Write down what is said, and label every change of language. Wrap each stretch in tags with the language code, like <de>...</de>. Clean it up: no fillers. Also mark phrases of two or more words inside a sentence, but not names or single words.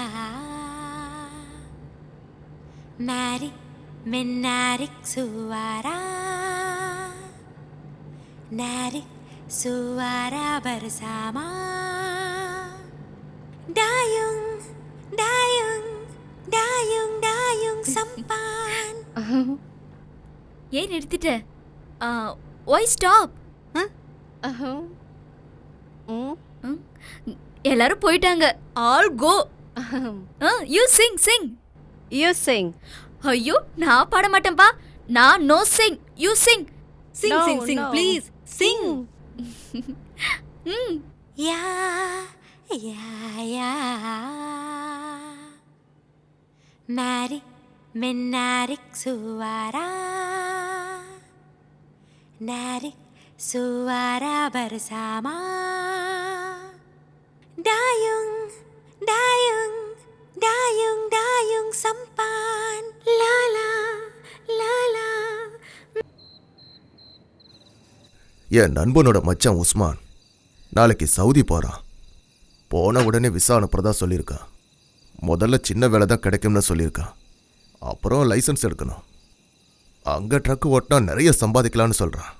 <ms>Narik menarik suara, narik suara bersama. Dayung, dayung, dayung, dayung sampan.</ms> <ta>ஏன் நிறுத்திட்ட?</ta> <en>why stop?</en> <ta>எல்லாரும் போயிட்டாங்க.</ta> <en>all go. you sing sing. You sing.</en> <ta>ஐயோ நான் பாட மாட்டேன்பா. நான்</ta> <en>no sing. you sing. Sing, sing, sing, please. Sing.</en> <ms>Ya, ya, ya. Mari menarik suara. Narik suara bersama. Dayung, dayung, dayung, dayung sampan. La la, la la.</ms> <ta>என் நண்பனோட மச்சான் உஸ்மான் நாளைக்கு சவுதி போகிறான். போன உடனே விசா அனுப்புறதா சொல்லியிருக்கான். முதல்ல சின்ன வேலை தான் கிடைக்கும்னு சொல்லியிருக்கான். அப்புறம் லைசன்ஸ் எடுக்கணும். அங்கே ட்ரக்கு ஓட்டினா நிறைய சம்பாதிக்கலான்னு சொல்கிறான்.</ta>